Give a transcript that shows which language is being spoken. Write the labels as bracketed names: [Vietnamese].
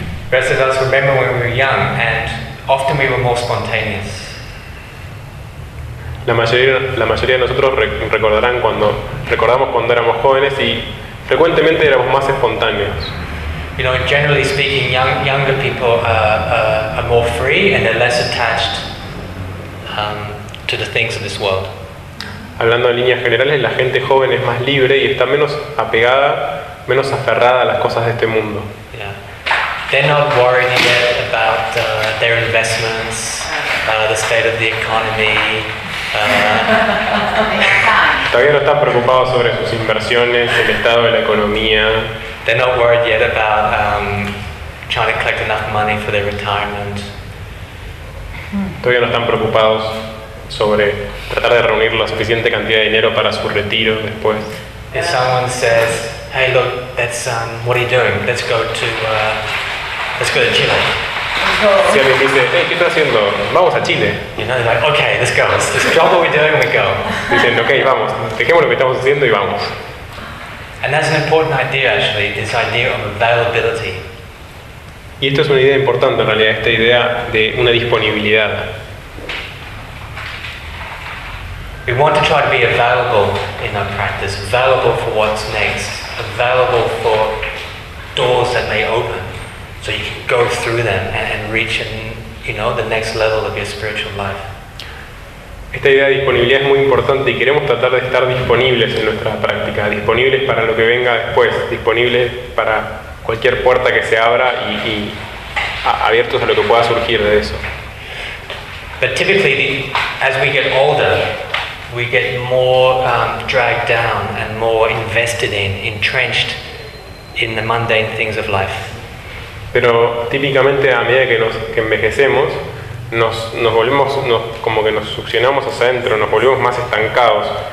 [English] Rest of us remember when we were young and often we were more spontaneous. [Spanish] La mayoría de nosotros recordamos cuando éramos jóvenes y frecuentemente éramos más espontáneos. [English] You know, generally speaking, younger people are more free and they're less attached to the things of this world. [Spanish] Hablando en líneas generales, la gente joven es más libre y está menos apegada, menos aferrada a las cosas de este mundo. [English] Yeah. They're not worried yet about their investments, the state of the economy. [Spanish] Todavía no están preocupados sobre sus inversiones, el estado de la economía. [English] They're not worried yet about trying to collect enough money for their retirement. [Spanish] Todavía no están preocupados sobre tratar de reunir la suficiente cantidad de dinero para su retiro después. [English] If someone says, "Hey, look, that's what are you doing? Let's go to Chile." [Spanish] Si alguien dice, hey, ¿qué estás haciendo? Vamos a Chile. [English] You know, they're like, okay, let's go. Let's drop what we're doing and we go. [Spanish] Dicen, okay, vamos. Dejemos lo que estamos haciendo y vamos. [English] And that's an important idea, actually, this idea of availability. [Spanish] Y esto es una idea importante, en realidad, esta idea de una disponibilidad. [English] We want to try to be available in our practice, available for what's next, available for doors that may open. So you can go through them and reach, you know, the next level of your spiritual life. [Spanish] Esta idea de disponibilidad es muy importante y queremos tratar de estar disponibles en nuestra práctica, disponibles para lo que venga después, disponibles para cualquier puerta que se abra y abiertos a lo que pueda surgir de eso. [English] But typically, as we get older, we get more dragged down and more invested in, entrenched in the mundane things of life. [Spanish] Pero típicamente a medida que envejecemos, nos volvemos como que nos succionamos hacia adentro, nos volvemos más estancados.